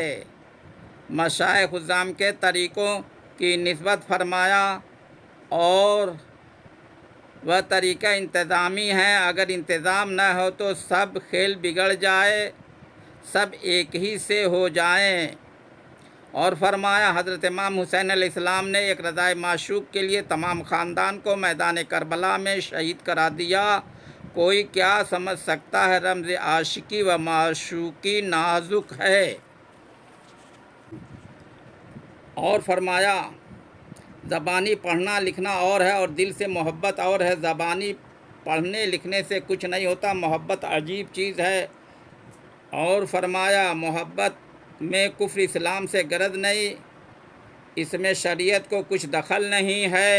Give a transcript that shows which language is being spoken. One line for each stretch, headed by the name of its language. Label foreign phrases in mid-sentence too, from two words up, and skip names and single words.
Urdu: مشائخ عظام کے طریقوں کی نسبت فرمایا اور وہ طریقہ انتظامی ہے، اگر انتظام نہ ہو تو سب کھیل بگڑ جائے، سب ایک ہی سے ہو جائیں۔ اور فرمایا، حضرت امام حسین علیہ السلام نے ایک رضائے معشوق کے لیے تمام خاندان کو میدان کربلا میں شہید کرا دیا، کوئی کیا سمجھ سکتا ہے رمز عاشقی و معشوقی نازک ہے۔ اور فرمایا، زبانی پڑھنا لکھنا اور ہے اور دل سے محبت اور ہے، زبانی پڑھنے لکھنے سے کچھ نہیں ہوتا، محبت عجیب چیز ہے۔ اور فرمایا، محبت میں کفر اسلام سے غرض نہیں، اس میں شریعت کو کچھ دخل نہیں ہے۔